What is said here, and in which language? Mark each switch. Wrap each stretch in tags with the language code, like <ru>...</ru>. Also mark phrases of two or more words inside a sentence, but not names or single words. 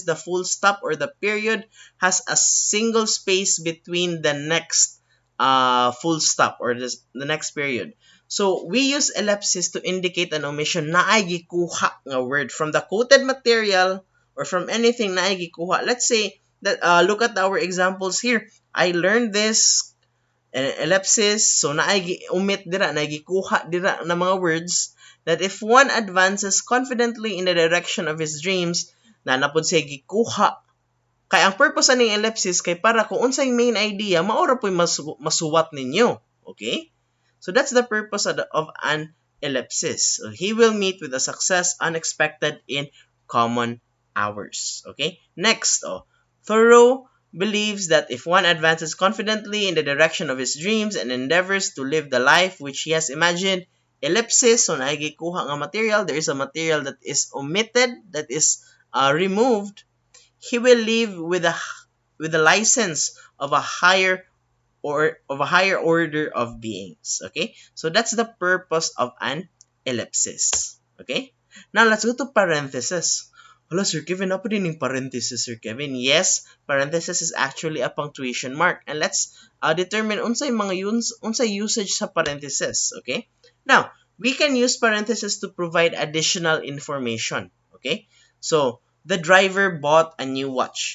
<en>The full stop or the period has a single space between the next full stop or the next period. So, we use ellipsis to indicate an omission</en> <ceb>na ay gikuha nga</ceb> <en>word from the quoted material or from anything</en> <ceb>na ay gikuha.</ceb> <en>Let's say that look at our examples here. I learned this ellipsis, so</en> <ceb>na ay omit dira, na gikuha dira na mga</ceb> <en>words that if one advances confidently in the direction of his dreams,</en> <ceb>na napod siya gikuha. Kay ang purpose aning ellipsis kay para kung unsay main idea, maura po'y masuwat ninyo.</ceb> <en>Okay? So that's the purpose of an ellipsis. So he will meet with a success unexpected in common hours. Okay? Next, Thoreau believes that if one advances confidently in the direction of his dreams and endeavors to live the life which he has imagined, ellipsis, so</en> <ceb>naigikuha nga</ceb> <en>material, there is a material that is omitted, that is removed, he will live with a license of a higher order of beings. Okay? So that's the purpose of an ellipsis. Okay? Now let's go to parenthesis.</en> <tl>Hello, Sir Kevin, apa din yung parenthesis, Sir Kevin?</tl> <en>Yes, parenthesis is actually a punctuation mark. And let's determine</en> <ceb>unsay usage sa</ceb> <en>parenthesis. Okay? Now, we can use parenthesis to provide additional information. Okay? So, the driver bought a new watch.</en>